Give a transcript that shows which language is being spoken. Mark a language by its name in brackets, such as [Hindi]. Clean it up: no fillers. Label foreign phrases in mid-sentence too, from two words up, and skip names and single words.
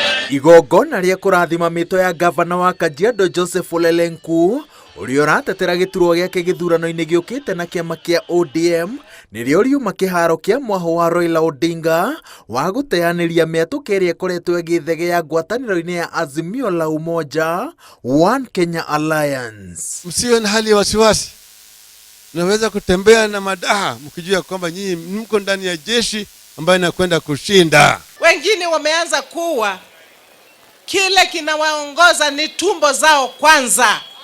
[Kikuyu] Igongona rĩa kũrathima mĩto ya gavana wa Kajiado Joseph Ole Lenku ũrĩa ũratetera gĩturwa gĩake gĩthurano-inĩ gĩũkĩte na kĩama kĩa ODM nĩrĩo riuma kĩharo kĩa mwaho wa Raila Odinga wa gũteanĩria mĩatũka ĩrĩa ĩkoretwo ĩgĩthegea ngwatanĩro-inĩ ya Azimio la Umoja One Kenya Alliance. [Swahili] Msiwe na hali ya wasiwasi. Unaweza kutembea na madaha mkijua kwamba nyinyi mko ndani ya jeshi ambayo inakwenda kushinda. Wengine wameanza kuwa kile kinawaongoza ni tumbo zao kwanza.